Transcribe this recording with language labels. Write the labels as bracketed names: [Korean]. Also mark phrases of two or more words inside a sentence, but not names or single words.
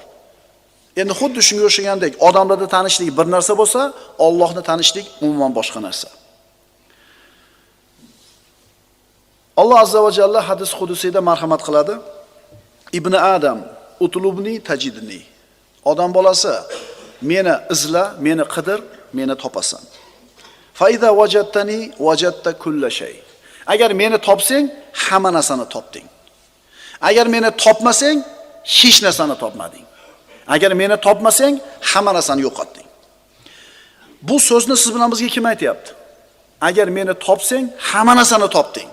[Uzbek] Endi xuddi shunga o'xshagandek, odamlarni tanishlik bir narsa bo'lsa, Allohni tanishlik umuman boshqa narsa. Alloh [Arabic] عز وجل [Uzbek] hadis qudusiyda marhamat qiladi. [Arabic] ابن آدم اطلبني تجدني. [Uzbek] Odam bolasi, meni izla, meni qidir, meni topasan. [Arabic] فإذا وجدتني وجدت كل شيء. [Uzbek] Agar meni topsang, hamma narsani topding. Agar meni topmasang, hech narsani topmading. Agar meni topmasang, hamma narsani yo'qotding. Bu so'zni siz bilan bizga kim aytayapti? Agar meni topsang, hamma narsani topding.